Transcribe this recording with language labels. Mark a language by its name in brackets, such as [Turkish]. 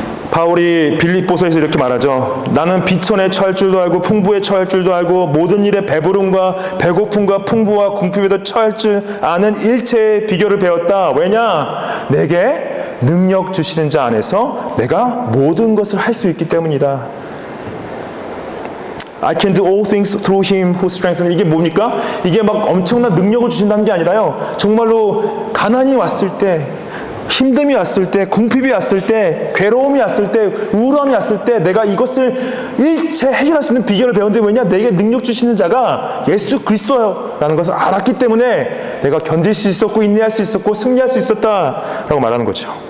[Korean] 바울이 빌립보서에서 이렇게 말하죠. 나는 비천에 처할 줄도 알고 풍부에 처할 줄도 알고 모든 일에 배부름과 배고픔과 풍부와 궁핍에도 처할 줄 아는 일체의 비결을 배웠다. 왜냐? 내게 능력 주시는 자 안에서 내가 모든 것을 할 수 있기 때문이다. [English] I can do all things through him who strengthens me. [Korean] 이게 뭡니까? 이게 막 엄청난 능력을 주신다는 게 아니라요. 정말로 가난이 왔을 때, 힘듦이 왔을 때, 궁핍이 왔을 때, 괴로움이 왔을 때, 우울함이 왔을 때 내가 이것을 일체 해결할 수 있는 비결을 배운 데 뭐냐? 내게 능력 주시는 자가 예수 그리스도라는 것을 알았기 때문에 내가 견딜 수 있었고 인내할 수 있었고 승리할 수 있었다라고 말하는 거죠.